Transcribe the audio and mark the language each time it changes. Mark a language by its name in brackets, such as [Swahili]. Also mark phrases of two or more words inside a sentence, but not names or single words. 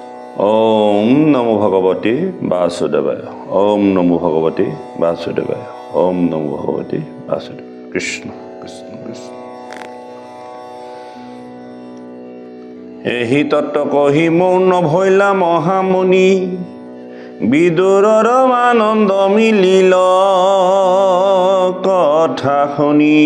[Sanskrit] ওম নমো ভগবতে বাসুদেবায়। ওম নমো ভগবতে বাসুদেবায়। ওম নমো ভগবতে বাসুদেবায়। কৃষ্ণ কৃষ্ণ কৃষ্ণ। [Assamese] এহি তত্ত্ব কহি মৌন ভৈলা মহামুনি, বিদুৰৰ আনন্দ মিলিল কথা শুনি।